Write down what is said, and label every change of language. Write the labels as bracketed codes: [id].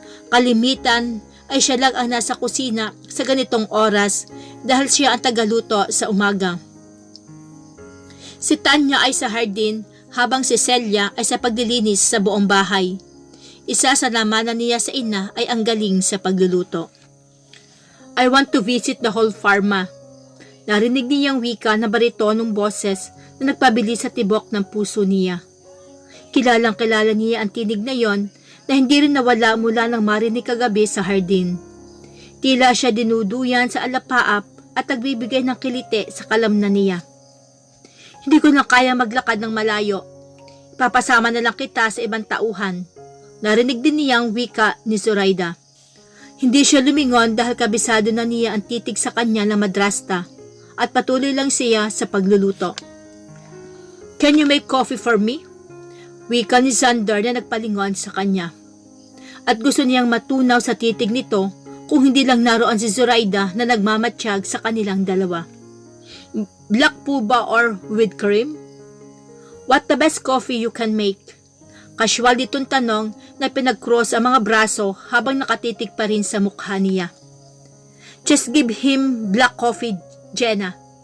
[tl] Kalimitan ay siya lang ang nasa kusina sa ganitong oras dahil siya ang tagaluto sa umaga. Si Tanya ay sa hardin habang si Celia ay sa paglilinis sa buong bahay. Isa sa lamanan niya sa ina ay ang galing sa pagluluto. [en] I want to visit the whole farma. [tl] Narinig niyang wika na baritonong boses na nagpabili sa tibok ng puso niya. Kilalang-kilala niya ang tinig na yon na hindi rin nawala mula nang marinig kagabi sa hardin. Tila siya dinuduyan sa alapaap at nagbibigay ng kilite sa kalamnan niya. Hindi ko na kaya maglakad ng malayo. Ipapasama na lang kita sa ibang tauhan. Narinig din niyang wika ni Zoraida. Hindi siya lumingon dahil kabisado na niya ang titig sa kanya ng madrasta at patuloy lang siya sa pagluluto. [en] Can you make coffee for me? [tl] Wika ni Xander na nagpalingon sa kanya. At gusto niyang matunaw sa titig nito kung hindi lang naroon si Zoraida na nagmamatsyag sa kanilang dalawa. [en] Black [tl] po ba [en] or with cream? What the best coffee you can make? [tl] Casual ditong tanong na pinag-cross ang mga braso habang nakatitig pa rin sa mukha niya. [en] Just give him black coffee, Jenna.